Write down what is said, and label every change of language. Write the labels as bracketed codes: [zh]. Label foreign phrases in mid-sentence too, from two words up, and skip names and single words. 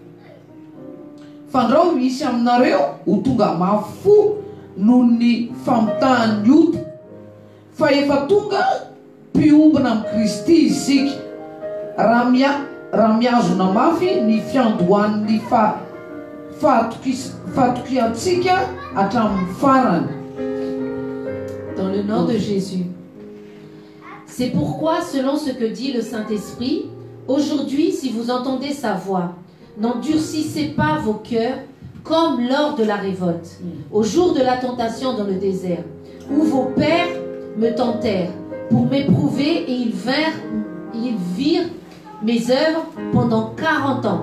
[mg] isy aminareo ho tonga mafo noho ny famitahany ota fa efa tonga mpiombina amin'ny Kristy isika raha miazona mafy ny fiandohan'ny fahatokiantsika hatramin'ny farany. [fr] Dans le nom de Jésus. C'est pourquoi, selon ce que dit le Saint-Esprit, aujourd'hui, si vous entendez sa voix, n'endurcissez pas vos cœurs comme lors de la révolte, au jour de la tentation dans le désert, où vos pères me tentèrent pour m'éprouver et ils virent mes œuvres pendant 40 ans.